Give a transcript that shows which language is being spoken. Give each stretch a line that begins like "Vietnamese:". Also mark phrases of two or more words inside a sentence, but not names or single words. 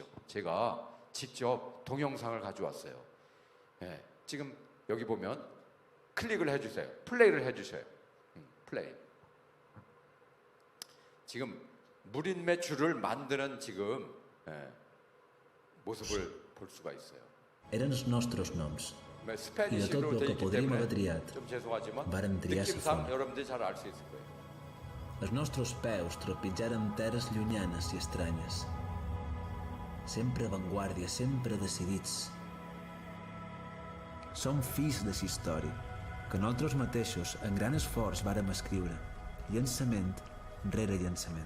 Korean: 제가 직접 동영상을 가져왔어요. 지금 여기 보면 클릭을 해주세요. 플레이를 해주셔요. 플레이. 지금 무린매 줄을 만드는 지금 모습을 볼 수가 있어요.
Catalan: Eren els nostres noms. I de tot
Korean: 스페니쉬로
Catalan: el
Korean: 되어
Catalan: que
Korean: 있기
Catalan: podríem
Korean: 때문에
Catalan: haver triat,
Korean: 좀 죄송하지만
Catalan: vàrem triar sa
Korean: 느낌상
Catalan: font.
Korean: 여러분들이 잘 알 수 있을 거예요.
Catalan: Els nostres peus trepitjaren terres llunyanes i estranyes. Sempre avantguàrdia, sempre decidits. Som fills de la història, que nosaltres mateixos, en gran esforç, vàrem escriure, llançament rere llançament.